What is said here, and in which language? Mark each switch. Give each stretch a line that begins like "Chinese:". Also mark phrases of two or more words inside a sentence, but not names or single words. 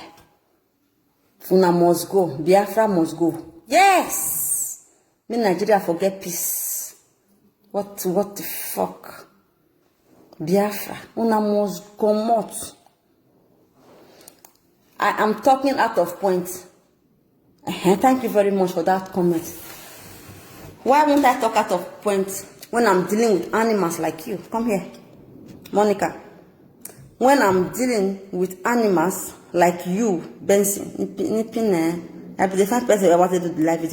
English: Una must go. Biafra must go. Yes. Make Nigeria forget peace. What the fuck? Biafra. Una must come out. I am talking out of point. Thank you very much for that comment. Why won't I talk out of point when I'm dealing with animals like you? Come here, Monica. When I'm dealing with animals like you, Benson, I'll be the first person I wanted to do the live video.